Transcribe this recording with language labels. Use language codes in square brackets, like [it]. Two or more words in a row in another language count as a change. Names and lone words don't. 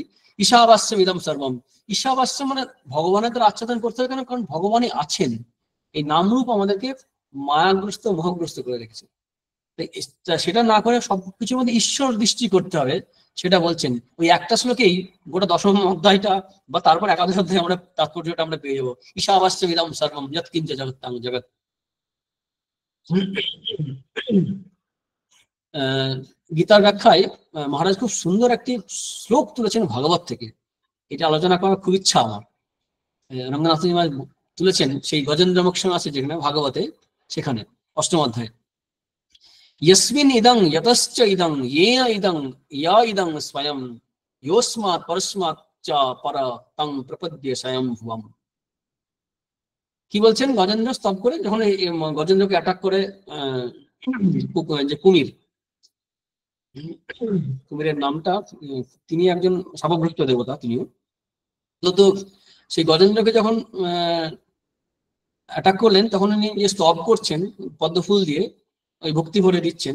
[sa] ঈশাবাস্যম ইদম সর্বম, [bn] ঈশাবাস্য মানে ভগবানের দ্বারা আচ্ছাদন করতে হবে কেন? কারণ ভগবানই আছেন। এই নামরূপ আমাদেরকে মায়াগ্রস্ত, মোহগ্রস্ত করে রেখেছে। সেটা না করে সবকিছুর মধ্যে ঈশ্বর দৃষ্টি করতে হবে, সেটা বলছেন। ওই একটা শ্লোকেই গোটা 10ম অধ্যায়টা বা তারপর 11শ অধ্যায় আমরা তাৎপর্যটা আমরা পেয়ে যাবো। [sa] ঈশাবাস্যম ইদম সর্বম যৎকিঞ্চ জগত্তাং জগৎ। [bn] গীতার ব্যাখ্যায় মহারাজ খুব সুন্দর একটি শ্লোক তুলেছেন ভাগবত থেকে। এটা আলোচনা করার খুব ইচ্ছা আমার। রঙ্গনাথ তুলেছেন সেই গজেন্দ্র মোক্ষম আছে যেখানে ভাগবতে, সেখানে 8ম অধ্যায়ে, [sa] यस्मिन् इदं यतश्च इदं येन इदं या इदं स्वयं योस्मात् परस्मात् च पर तं प्रपद्ये स्वयं भुवम्। [bn] কি বলছেন? গজেন্দ্র স্তব করে যখন গজেন্দ্রকে অ্যাটাক করে যে কুমিরের নামটা, তিনি একজন শাপগ্রস্ত দেবতা, তিনিও তো সেই গজেন্দ্রকে যখন অ্যাটাক করলেন তখন উনি যে স্তব করছেন পদ্ম ফুল দিয়ে, ওই ভক্তি ভরে দিচ্ছেন।